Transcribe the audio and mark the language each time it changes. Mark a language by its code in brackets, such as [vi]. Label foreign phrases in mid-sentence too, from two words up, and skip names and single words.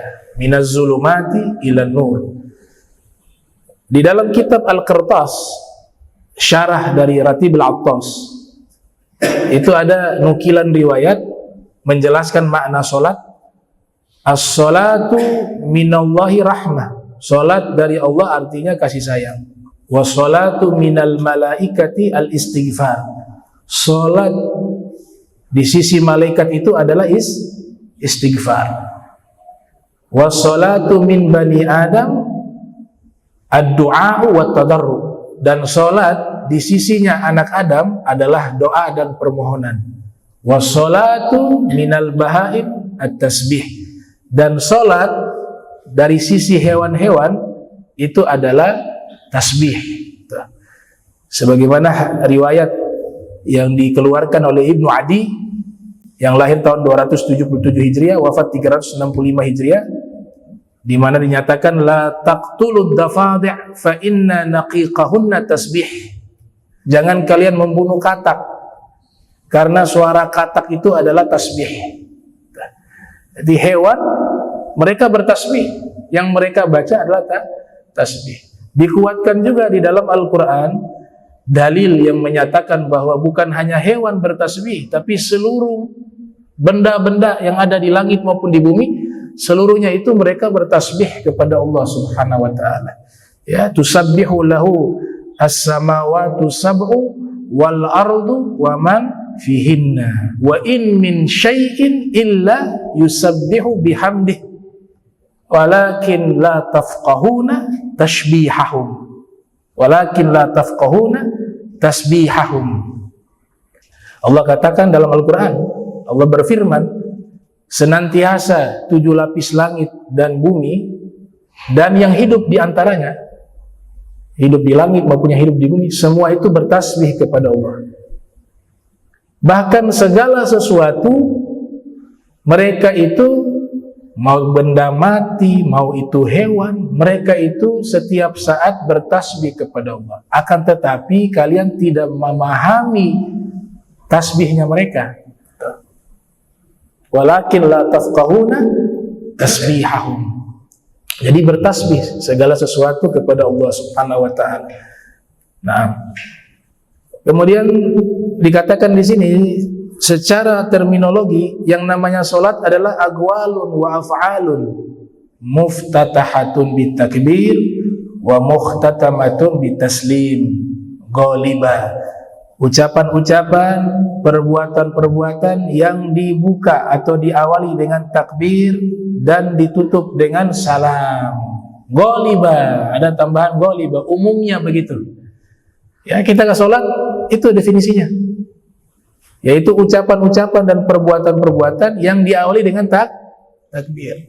[ar] من الظلمات إلى النور. [id] Di dalam kitab Al-Qirtas, syarah dari Ratib Al-Attas, itu ada nukilan riwayat menjelaskan makna solat. [ar] الصلاة من الله رحمة, [id] solat dari Allah artinya kasih sayang. [ar] والصلاة من الملائكة الاستغفار, [id] solat di sisi malaikat itu adalah istighfar. [ar] والصلاة من بني آدم الدعاء والتضرع, [id] dan solat di sisinya anak Adam adalah doa dan permohonan. [ar] والصلاة من البهائم التسبيح, [id] dan solat dari sisi hewan-hewan itu adalah tasbih. Sebagaimana riwayat yang dikeluarkan oleh Ibnu Adi yang lahir tahun 277 Hijriah, wafat 365 Hijriah, di mana dinyatakan [ar] لا تقتلوا الضفادع فإن نقيقهن تسبيح. [id] Jangan kalian membunuh katak, karena suara katak itu adalah tasbih. Jadi hewan mereka bertasbih, yang mereka baca adalah tasbih. Dikuatkan juga di dalam Al-Quran dalil yang menyatakan bahwa bukan hanya hewan bertasbih, tapi seluruh benda-benda yang ada di langit maupun di bumi, seluruhnya itu mereka bertasbih kepada Allah [ar] سبحانه وتعالى. Ya, تسبح له السماوات السبع والأرض ومن فيهن وإن من شيء إلا يسبح بحمده ولكن لا تفقهون تسبيحهم. [id] Allah katakan dalam Al-Quran, Allah berfirman, senantiasa 7 lapis langit dan bumi dan yang hidup di antaranya, hidup di langit maupun yang hidup di bumi, semua itu bertasbih kepada Allah. Bahkan segala sesuatu, mereka itu mau benda mati, mau itu hewan, mereka itu setiap saat bertasbih kepada Allah. Akan tetapi kalian tidak memahami tasbihnya mereka. [ar] ولكن لا تفقهون تسبيحهم. [id] Jadi bertasbih segala sesuatu kepada Allah [ar] سبحانه وتعالى. [id] Nah, kemudian dikatakan di sini secara terminologi yang namanya salat adalah [ar] أقوال وأفعال مفتتحة بالتكبير ومختتمة بالتسليم غالبا. [id] Ucapan-ucapan, perbuatan-perbuatan yang dibuka atau diawali dengan takbir dan ditutup dengan salam. Ghaliba, ada tambahan ghaliba, umumnya begitu. Ya, kita ke salat itu definisinya, yaitu ucapan-ucapan dan perbuatan-perbuatan yang diawali dengan takbir.